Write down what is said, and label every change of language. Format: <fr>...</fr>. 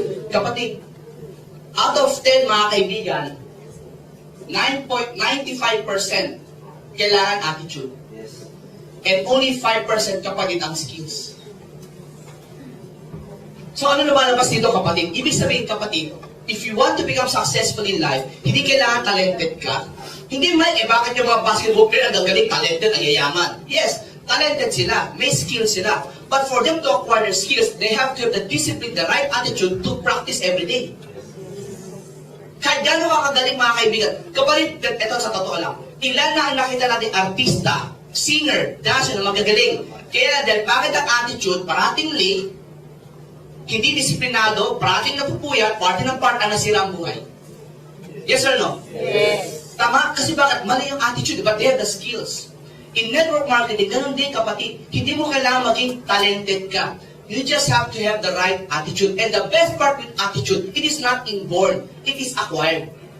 <tl>Kapatid,</tl> <en>out of 10</en> <tl>mga kaibigan, 9.95% kailangan attitude.</tl> <en>And only</en> <tl>5% kapatid ang skills. So ano na ba labas dito kapatid? Ibig sabihin kapatid,</tl> <en>if you want to become successful in life,</en> <tl>hindi kailangan talented ka. Hindi man, bakit yung mga basketball player ang gagaling, talented, ang yayaman? Yes, talented sila, may skills sila.</tl> <en>But for them to acquire their skills, they have to have the discipline, the right attitude to practice every day.</en> <tl>Kahit gano'n kakagaling mga kaibigan, kapatid, ito sa totoo lang, ilan na ang nakita natin artista, singer, dancer na magagaling. Kaya dahil bakit ang attitude, parating late, hindi disiplinado, parating napupuyat, parte ng part ang nasira ang buhay.</tl> <en>Yes or no? Yes.</en> <tl>Tama? Kasi bakit? Mali yung attitude,</tl> <en>but they have the skills. In network marketing,</en> <tl>ganun din kapatid, hindi mo kailangan maging talented ka.</tl> <en>You just have to have the right attitude. And the best part with attitude, it is not inborn, it is acquired.</en>